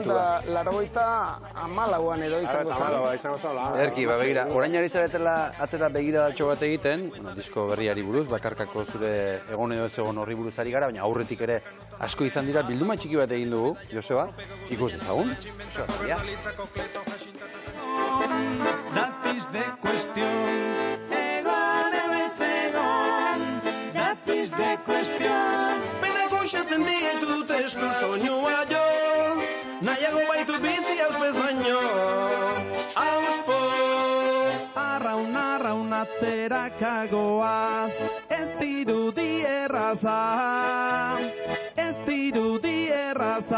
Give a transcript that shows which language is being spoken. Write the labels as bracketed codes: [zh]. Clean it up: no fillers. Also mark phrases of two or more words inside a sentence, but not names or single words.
[eu] da largoita amalauan edo izango zen. Izango zen. Erki, begira, orain ari zaretela atzera begiradatxo bat egiten, disko berriari buruz, bakarkako zure egon edo ez egon horri buruz ari gara, baina aurretik ere asko izan dira, bilduma txiki bat egin dugu, Joseba, ikus dezagun, Joseba, ja. [en] That is the question. [eu] Egon edo ez egon. [en] That is the question. [eu] Pena goxatzen ditut esku soinua joz. Nahiago baitut bizi auspez baino. Auspoz. Arraun atzerakagoaz. Ez dirudi erraza. Ez dirudi erraza.